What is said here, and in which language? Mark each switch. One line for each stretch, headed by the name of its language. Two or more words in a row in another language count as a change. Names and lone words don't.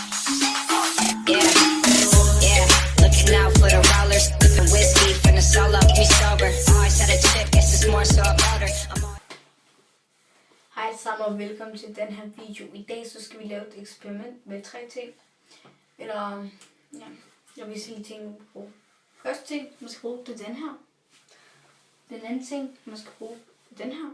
English: Yeah, yeah. Looking out for the rollers. The whiskey finna solo me sober. Always had a chick, guess it's more so about her.
Danish: Hej sammen og velkommen til den her video. I dag så skal vi lave et eksperiment med 3 ting. Eller, ja, jeg vil sige ting, man skal bruge. Første ting, man skal bruge, det er den her. Den anden ting, man skal bruge, det er den her.